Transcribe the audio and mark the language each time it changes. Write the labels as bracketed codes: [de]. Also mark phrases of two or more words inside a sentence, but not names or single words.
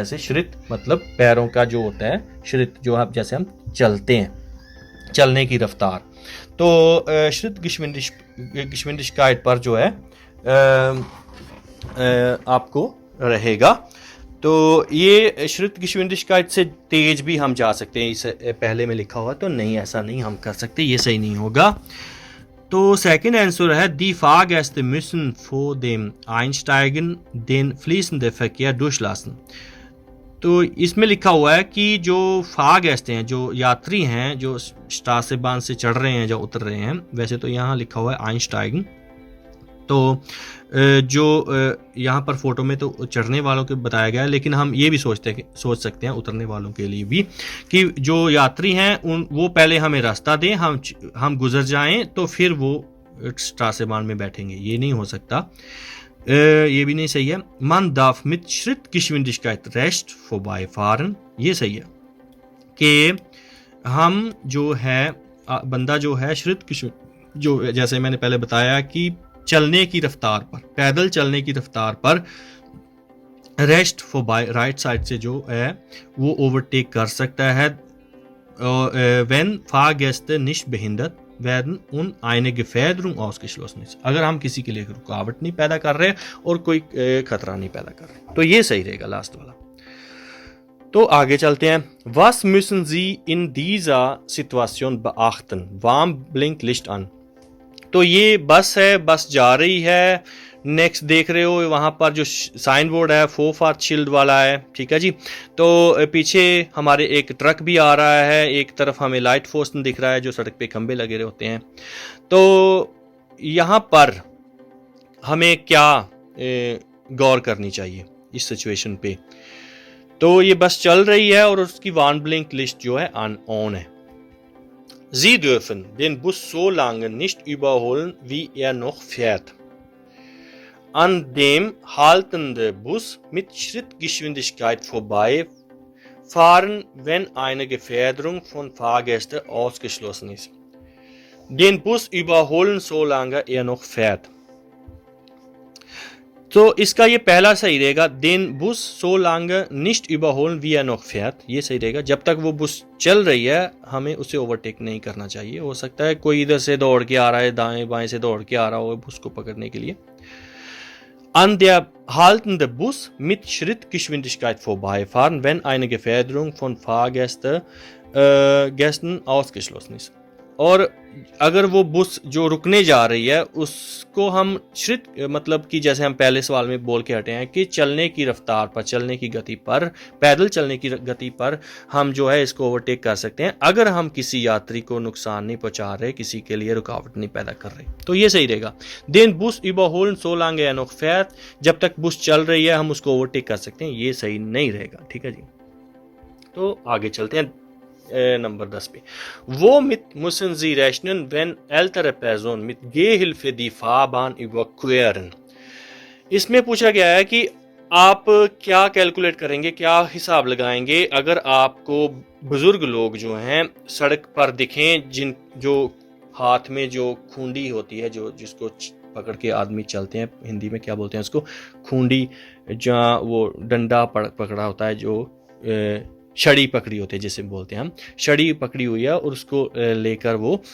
[hi] जैसे श्रित मतलब पैरों का जो होता है, श्रित जो आप जैसे हम चलते हैं, चलने की रफ्तार, तो Schrittgeschwindigkeit पर जो है आपको रहेगा। तो ये Schrittgeschwindigkeit से तेज भी हम जा सकते हैं, इस पहले में लिखा हुआ, तो नहीं ऐसा नहीं हम कर सकते, ये सही नहीं होगा। तो सेकंड आंसर है [de] Die Fahrgäste müssen vor dem Einsteigen den fließenden Verkehr durchlassen। [hi] तो इसमें लिखा हुआ है कि जो फागेस्ट हैं, जो यात्री हैं, जो स्ट्रासेबान से चढ़ रहे हैं, जो उतर रहे हैं, वैसे तो यहाँ लिखा हुआ है Einsteigen, तो जो यहाँ पर फोटो में तो चढ़ने वालों के बताया गया है, लेकिन हम ये भी सोच सकते हैं उतरने वालों के लिए भी कि जो यात्री हैं वो पहले हमें रास्ता दें, हम गुजर जाएं तो फिर वो स्ट्रासेबान में बैठेंगे, ये नहीं हो सकता, ये भी नहीं सही है। [de] Man darf mit Schrittgeschwindigkeit recht vorbeifahren, [hi] ये सही है कि हम जो है बंदा जो है जो जैसे मैंने पहले बताया कि चलने की रफ्तार पर, पैदल चलने की रफ्तार पर [de] rechts vorbei [hi] राइट साइड से जो है वो ओवरटेक कर सकता है। [de] Wenn Fahrgäste nicht behindert werden und eine Gefährdung ausgeschlossen ist, [hi] अगर हम किसी के लिए रुकावट नहीं पैदा कर रहे और कोई खतरा नहीं पैदा कर रहे, तो ये सही रहेगा लास्ट वाला। तो आगे चलते हैं। [de] Was müssen Sie in dieser Situation beachten? Warnblinklicht an। [hi] तो ये बस है, बस जा रही है। नेक्स्ट देख रहे हो वहाँ पर जो साइन बोर्ड है फोफार चिल्ड वाला है, ठीक है जी। तो पीछे हमारे एक ट्रक भी आ रहा है, एक तरफ हमें लाइट पोस्ट दिख रहा है जो सड़क पे खंबे लगे होते हैं। तो यहाँ पर हमें क्या गौर करनी चाहिए इस सिचुएशन पे? तो ये बस चल रही है और उसकी वार्नब्लिंक लिस्ट जो है ऑन है। [de] Sie dürfen den Bus so lange nicht überholen, wie er noch fährt. An dem haltende Bus mit Schrittgeschwindigkeit vorbeifahren, wenn eine Gefährdung von Fahrgästen ausgeschlossen ist. Den Bus überholen, solange er noch fährt. [hi] तो इसका ये पहला सही रहेगा, [de] den Bus so lange nicht überholen, wie er noch fährt, [hi] ये सही रहेगा। जब तक वो बस चल रही है हमें उसे ओवरटेक नहीं करना चाहिए। हो सकता है कोई इधर से दौड़ के आ रहा है, दाएं बाएं से दौड़ के आ रहा हो बस को पकड़ने के लिए। [de] An der haltende Bus mit Schrittgeschwindigkeit vorbeifahren, wenn eine Gefährdung von Fahrgästen ausgeschlossen ist। [hi] और अगर वो बस जो रुकने जा रही है उसको हम श्रित मतलब कि जैसे हम पहले सवाल में बोल के हटे हैं कि चलने की रफ्तार पर, चलने की गति पर, पैदल चलने की गति पर हम जो है इसको ओवरटेक कर सकते हैं अगर हम किसी यात्री को नुकसान नहीं पहुंचा रहे, किसी के लिए रुकावट नहीं पैदा कर रहे, तो ये सही रहेगा। [de] Den Bus überholen solange er noch fährt, [hi] जब तक बस चल रही है हम उसको ओवरटेक कर सकते हैं, ये सही नहीं रहेगा, ठीक है जी। तो आगे चलते हैं नंबर 10 पे। [de] Womit müssen Sie rechnen, wenn ältere Personen mit Gehhilfe die Fahrbahn überqueren? [hi] इसमें पूछा गया है कि आप क्या कैलकुलेट करेंगे, क्या हिसाब लगाएंगे अगर आपको बुजुर्ग लोग जो हैं सड़क पर दिखें, जो हाथ में जो खूंडी होती है, जो जिसको पकड़ के आदमी चलते हैं, हिंदी में क्या बोलते हैं उसको, खूंडी, जहाँ वो डंडा पकड़ा होता है, जो छड़ी पकड़ी होती है जिसे बोलते हैं हम, छड़ी पकड़ी हुई है और उसको लेकर वो